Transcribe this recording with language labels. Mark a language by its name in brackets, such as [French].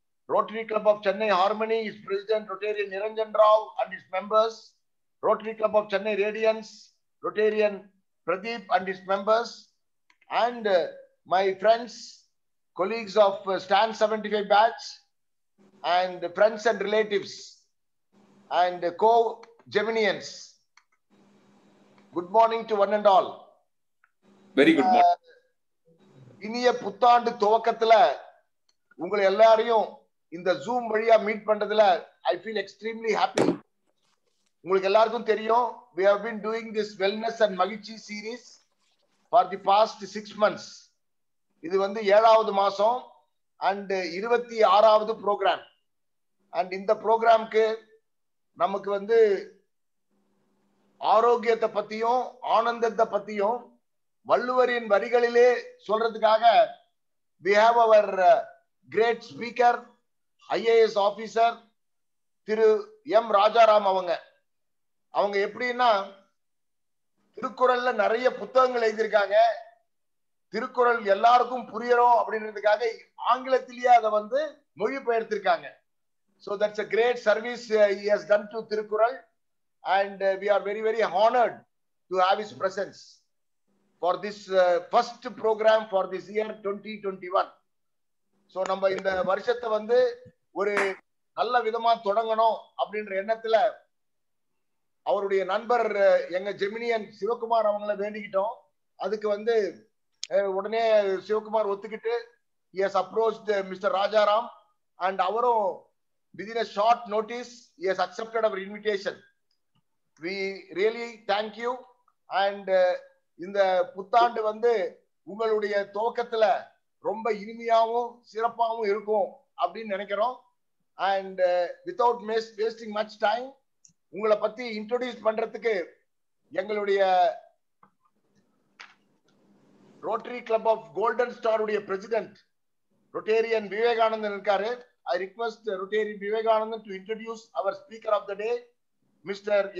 [English] Rotary Club of Chennai Harmony, its President Rotarian Niranjan Rao and its members, Rotary Club of Chennai Radiance, Rotarian Pradeep and its members, and my friends, colleagues of Stan 75 batch, and friends and relatives, and co-Geminians. Good morning to one and all. Very good morning. [Tamil] இனிய புத்தாண்டு துவக்கத்துல உங்களை எல்லாரையும் இந்த Zoom வழியா meet பண்றதுல [English] I feel extremely happy. [Tamil] உங்களுக்கு எல்லாருக்கும் தெரியும், [English] we have been doing this wellness and மகிழ்ச்சி series for the past 6 months. [Tamil] இது வந்து 7வது மாசம் and 26வது program. And இந்த ப்ரோக்ராம்க்கு நமக்கு வந்து ஆரோக்கியத்தை பத்தியும் ஆனந்தத்தை பத்தியும் வள்ளுவரின் வரிகளிலே சொல்றதுக்காக [English] we have our great speaker, IAS officer [Tamil] Thiru M Rajaram. அவங்க எப்படின்னா திருக்குறள்ல நிறைய புத்தகங்கள் எழுதியிருக்காங்க. திருக்குறள் எல்லாருக்கும் புரியணும் அப்படின்றதுக்காக ஆங்கிலத்திலேயே அதை வந்து மொழிபெயர்த்திருக்காங்க. [English] So that's a great service he has done to Tirukkural, and we are very, very honored to have his presence for this first program for this year 2021. [Tamil] So நம்ம இந்த வருஷத்தை வந்து ஒரு நல்ல விதமா தொடங்கணும் அப்படின்ற எண்ணத்துல அவருடைய நண்பர் எங்க ஜெமினியன் சிவகுமார் அவங்கள வேண்டிக்கிட்டோம். அதுக்கு வந்து உடனே சிவகுமார் ஒத்துக்கிட்டு [English] he has approached Mr. Rajaram, and அவரும் within a short notice he has accepted our invitation. We really thank you, and [Tamil] இந்த புத்தாண்டு வந்து உங்களுடைய துவக்கத்துல ரொம்ப இனிமையாவும் சிறப்பாகவும் இருக்கும் அப்படின்னு நினைக்கிறோம். [English] And without wasting much time, [Tamil] உங்களை பத்தி இன்ட்ரோடியூஸ் பண்றதுக்கு எங்களுடைய rotary club of golden star உடைய பிரசிடென்ட் ரொட்டேரியன் விவேகானந்தன் இருக்காரு. [English] I request Rotarian Vivekanandan to introduce our speaker of the day, Mr.